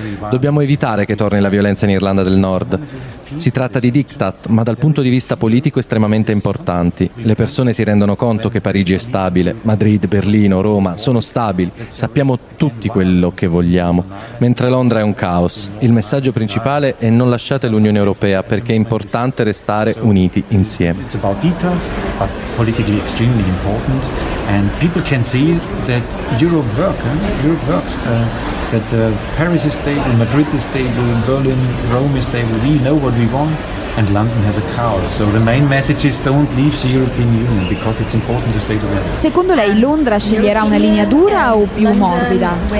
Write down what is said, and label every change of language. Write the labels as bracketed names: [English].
[Italian] Dobbiamo evitare che torni la violenza in Irlanda del Nord. Si tratta di diktat, ma dal punto di vista politico estremamente importanti. Le persone si rendono conto che Parigi è stabile, Madrid, Berlino, Roma sono stabili. Sappiamo tutti quello che vogliamo, mentre Londra è un caos. Il messaggio principale è non lasciate l'Unione Europea, perché è importante restare uniti insieme. [English] It's about diktat, but politically extremely important, and people can see that Europe works. Europe works. That Paris is stable, Madrid is stable, Berlin, Rome is stable. We know what we want, and London has a chaos. So the main message is don't leave the European Union, because it's important to stay together. [Italian] Secondo lei Londra sceglierà una linea dura o più morbida?